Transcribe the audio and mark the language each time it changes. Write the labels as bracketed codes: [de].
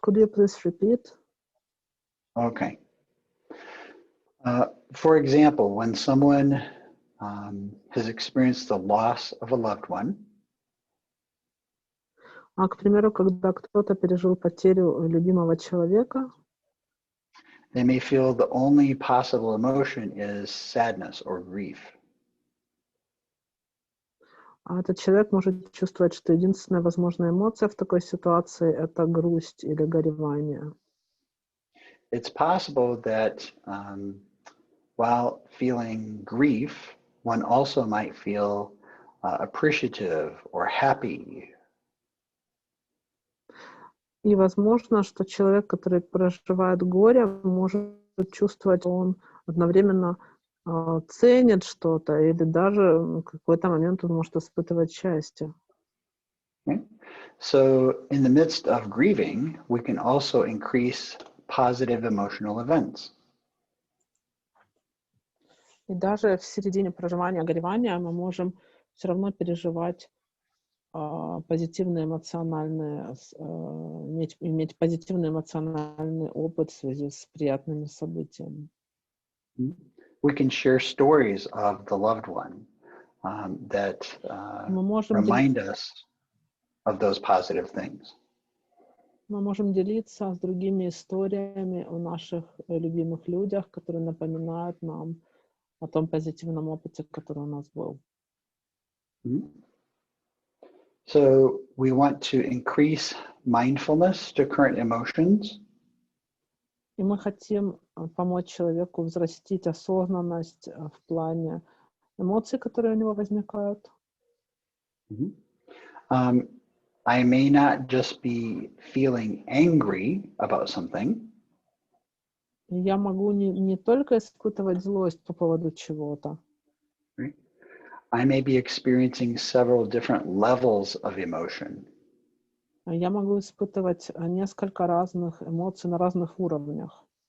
[en] Could you please repeat? Okay. For example, when someone has experienced the loss of a loved one, [ru] к примеру, когда кто-то пережил потерю любимого человека, [en] they may feel the only possible emotion is sadness or grief. [ru] Этот человек может чувствовать, что единственная возможная эмоция в такой ситуации — это грусть или горевание. [en] It's possible that while feeling grief, one also might feel appreciative or happy. [ru] И возможно, что человек, который проживает горе, может чувствовать, что он одновременно ценит что-то, или даже в какой-то момент он может испытывать счастье. [en] Okay. So in the midst of grieving, we can also increase positive emotional events. [ru] И даже в середине проживания горевания мы можем все равно переживать позитивные эмоциональные, иметь позитивный эмоциональный опыт в связи с приятными событиями. [en] We can share stories of the loved one that remind us of those positive things. [ru] Мы можем делиться с другими историями о наших любимых людях, которые напоминают нам о том позитивном опыте, который у нас был. [en] So we want to increase mindfulness to current emotions. [ru] И мы хотим помочь человеку взрастить осознанность в плане эмоций, которые у него возникают. [en] I may not just be feeling angry about something. [ru] Я могу не только испытывать злость по поводу чего-то. [en] I may be experiencing several different levels of emotion. [ru] Я могу испытывать несколько разных эмоций на разных уровнях.